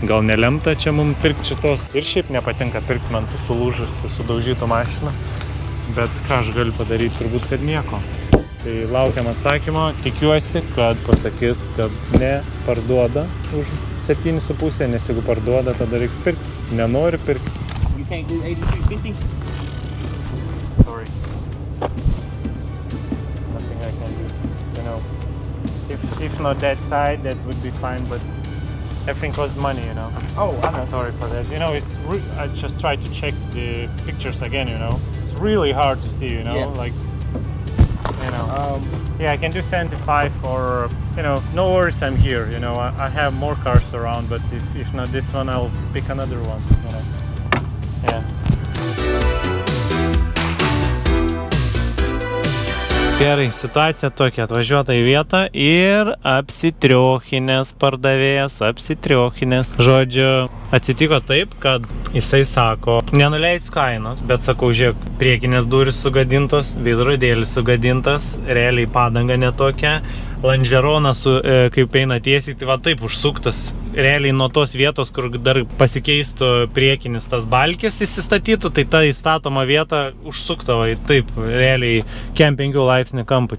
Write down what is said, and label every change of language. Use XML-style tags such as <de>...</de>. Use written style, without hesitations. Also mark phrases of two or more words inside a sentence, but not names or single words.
<lt>Gal nelemta čia mums pirkti šitos. Ir šiaip nepatinka pirkti man tų sulūžusių, sudaužytų mašiną. Bet ką aš galiu padaryti, turbūt, kad nieko. Tai laukiam atsakymo, tikiuosi, kad pasakys, kad neparduoda už 7,5, nes jeigu parduoda, tada reiks pirkti. Nenori pirkti.</lt> <en>You can't do 8250? Sorry. Nothing I can do. You know, if not that side, that would be fine, but everything costs money, you know. Oh, I know. Sorry for that. You know, I just tried to check the pictures again, you know. It's really hard to see, you know, Yeah. like, you know. Yeah, I can do 75 or, you know, no worries, I'm here, you know. I have more cars around, but if not this one, I'll pick another one, you know. Yeah.</en> <lt>Gerai, situacija tokia, atvažiuota į vietą ir apsitriochinės pardavėjas, Žodžiu, atsitiko taip, kad jisai sako, nenuleis kainos, bet sakau, žiūrėk, priekinės durys sugadintos, veidrodėlis sugadintas, realiai padanga netokia, lonžeronas, kaip eina tiesiai, tai va taip užsuktas, realiai nuo tos vietos, kur dar pasikeistų priekinis tas balkės įsistatytų, tai ta įstatoma vieta užsuktavo į taip, realiai kem 5 laipsnių kampų.</lt>